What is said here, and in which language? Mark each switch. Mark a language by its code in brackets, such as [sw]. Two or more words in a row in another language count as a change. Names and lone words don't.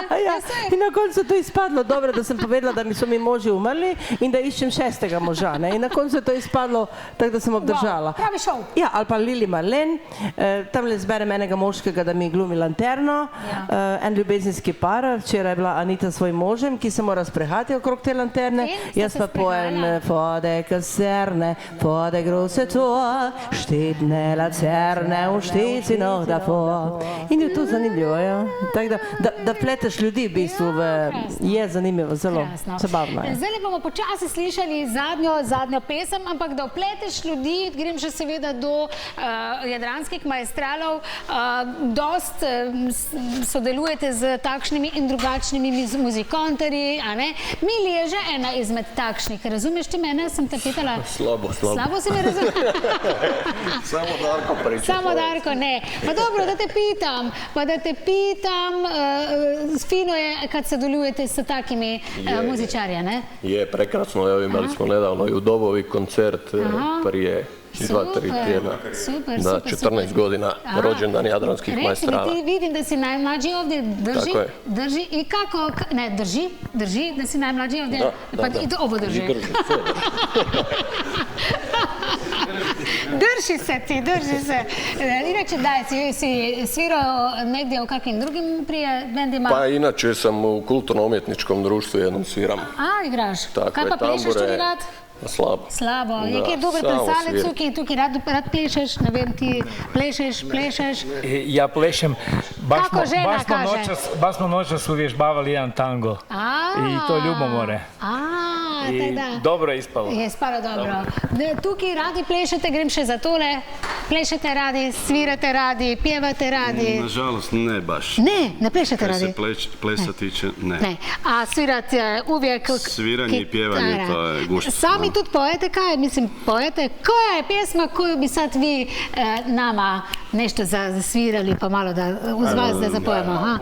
[sl] In na koncu to izpadlo dobro, da sem povedala, da so mi moži umrli in da iščem 6. moža. In na koncu je to izpadlo tako, da sem obdržala. Pravi šov. Ja, ali pa Lili Marlene, tamle zberem enega moškega, da mi glumi lanterno, en ljubezenski par, včeraj je bila Anita s svojim možem, ki se mora sprehati okrog te lanterne, jaz pa pojem [de] vor der Kaserne, vor der große Tor, steht ne Lacerne und steht sie noch davor. [sl] In je to zanimljivo, ja. Tako da pleteš ljudi v bistvu, je zanimivo, zelo zabavno. Zdaj bomo počasi slišali zadnjo pesem, ampak da opleteš ljudi, grem že seveda do jadranskih maestralov, dost sodelujete z takšnimi in drugačnimi muzikantarji, a ne? Mili je že ena izmed takšnih, razumeš ti mene, sem te pitala? Slabo. Slabo si me razumel? Samo Darko priča. Samo Darko, ne. Pa dobro, da te pitam, fino je kad sodelujete s takimi muzičarja, ne? [hr] Je, prekrasno, evo imali smo nedavno i u Dobovi koncert prije 2-3 tjedna. Da, 14 godina rođendan jadranskih maestrala. Reci mi, ti vidim da si najmlađi ovdje, drži i kako, ne, drži da si najmlađi ovdje, pa i ovo drži. Drži se. Inače, daj, si svirao negdje u kakvim drugim prije bendima? Pa inače sam u kulturno-umjetničkom društvu jednom sviram. A, igraš. [sl] Kaj pa plešeš tudi rad? Slabo. Slabo. Je kje dober plesalec, tukaj rad plešeš, ne vem, ti plešeš? [hr] Ja plešem. Kako žena kaže? Baš smo noćas uvježbavali jedan tango. I to ljubomore. I dobro je ispalo. Je ispalo dobro. [sl] Tukaj radi plešete, grem še za tole. [hr] Plešete radi, svirate radi, pjevate radi. Nažalost, ne baš. Ne plešete radi? Što se plesa tiče, ne. A svirate uvijek... Sviranje i pjevanje, to je gušt. [sl] Sami tudi pojete, pojete? [hr] Koja je pjesma koju bi sad vi nama nešto zasvirali, pa malo da uz vas da zapojemo?